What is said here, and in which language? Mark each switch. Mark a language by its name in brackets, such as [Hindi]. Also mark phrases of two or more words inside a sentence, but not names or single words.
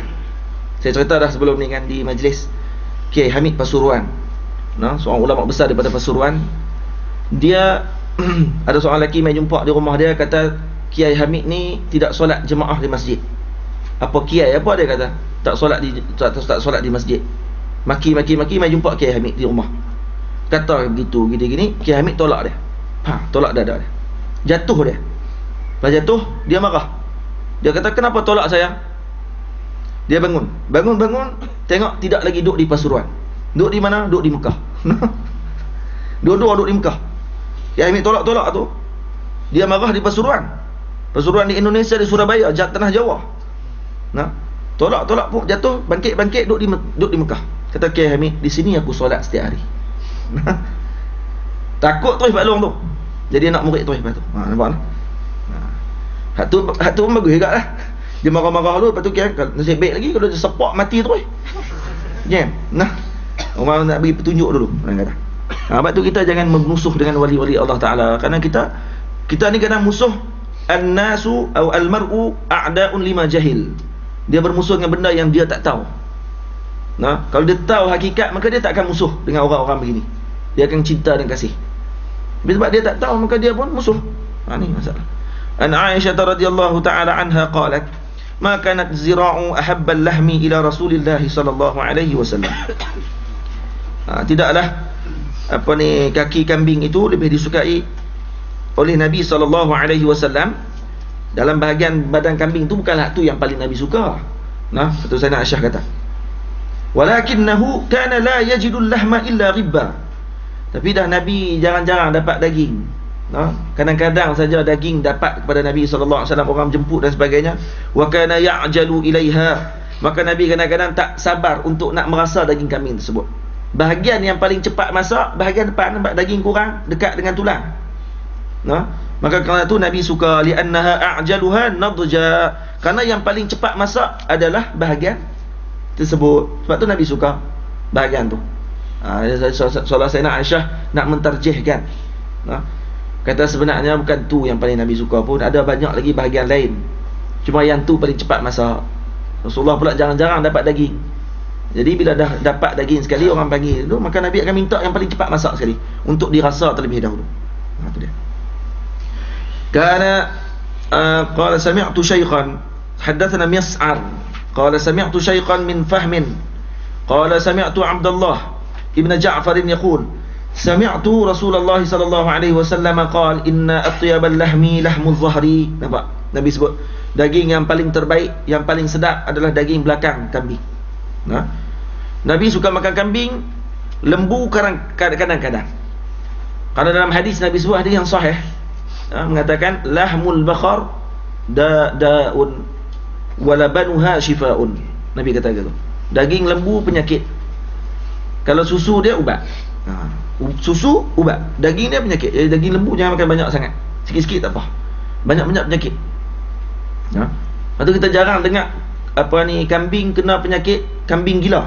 [Malay] Saya cerita dah sebelum ni kan, di majlis Kiai Hamid Pasuruan, seorang ulama besar daripada Pasuruan. Dia ada seorang lelaki mai jumpa di rumah dia, kata Kiai Hamid ni tidak solat jemaah di masjid. Apa kiai apa dia kata? Tak solat di masjid. Maki mai jumpa Kiai Hamid di rumah. Kata begitu gini-gini, Kiai Hamid tolak dia. Tolak dada dia. Jatuh dia. Lepas jatuh, dia marah. Dia kata, kenapa tolak saya? Dia bangun, tengok tidak lagi duduk di Pasuruan. Duduk di mana? Duduk di Mekah. Dua-dua duduk di Mekah. Kiai Hamid tolak tu. Dia marah di Pasuruan. Pasuruan di Indonesia, di Surabaya, tanah Jawa. Tolak pun jatuh, bangkit duduk di Mekah. Kata Kiai Hamid, di sini aku solat setiap hari. Takut terus baklong tu. Jadi nak murid terus lepas tu. Nampak tak? Hak tu pun bagus juga lah. Dia marah-marah dulu, lepas tu Kiai nasib baik lagi kalau dia sepak mati terus. Jam. Orang nak bagi petunjuk dulu. Sebab tu kita jangan memusuh dengan wali-wali Allah Ta'ala. Kerana kita ni kadang musuh an-nasu atau [Arabic] المرء أعداء لما جهل. [Malay] Dia bermusuh dengan benda yang dia tak tahu. Nah, kalau dia tahu hakikat, maka dia tak akan musuh dengan orang-orang begini. Dia akan cinta dan kasih. Tapi sebab dia tak tahu, maka dia pun musuh. Ini masalah. [Arabic] عن عائشة رضي الله تعالى عنها قالت ما كانت الذراع أحب اللحم إلى رسول الله صلى الله عليه وسلم. [Malay] Tidaklah kaki kambing itu lebih disukai oleh Nabi [Arabic] صلى الله عليه وسلم. [Malay] Dalam bahagian badan kambing itu bukanlah tu yang paling Nabi suka. Nah, satu Sayyidah Aisyah kata, [Arabic] ولكنه كان لا يجد اللحم إلا غبا. [Malay] Tapi dah Nabi jarang-jarang dapat daging. Kadang-kadang saja daging dapat kepada Nabi [Arabic] صلى الله عليه وسلم, [Malay] orang jemput dan sebagainya. [Arabic] وكان يعجل إليها. [Malay] Maka Nabi kadang-kadang tak sabar untuk nak merasa daging kambing tersebut. Bahagian yang paling cepat masak, bahagian depan, nampak daging kurang dekat dengan tulang. Maka kerana itu Nabi suka, [Arabic] لأنها أعجلها نضجا. [Malay] Kerana yang paling cepat masak adalah bahagian tersebut. Sebab tu Nabi suka bahagian tu. Soalan Sayyidah Aisyah nak mentarjihkan. Kata sebenarnya bukan tu yang paling Nabi suka pun, ada banyak lagi bahagian lain. Cuma yang tu paling cepat masak. Rasulullah pula jarang-jarang dapat daging. Jadi bila dah dapat daging sekali, orang panggil tu, maka Nabi akan minta yang paling cepat masak sekali untuk dirasa terlebih dahulu. Itu dia. [Arabic] كان قال سمعت شيخا حدثنا مسعر قال سمعت شيخا من فهم قال سمعت عبد الله بن جعفر يقول سمعت رسول الله صلى الله عليه وسلم قال إن أطيب اللحم لحم الظهر. [Malay] Nampak Nabi sebut daging yang paling terbaik, yang paling sedap adalah daging belakang kambing. Nabi suka makan kambing, lembu kadang-kadang. Karena dalam hadis Nabi sebut, hadis yang sahih, mengatakan [Arabic] لحم البقر داء ولبنها شفاء. [Malay] Nabi kata gitu. Daging lembu penyakit. Kalau susu dia ubat. Susu ubat, daging dia penyakit. Jadi daging lembu jangan makan banyak sangat. Sikit-sikit tak apa. Banyak-banyak penyakit. Lepas tu kita jarang dengar kambing kena penyakit kambing gila.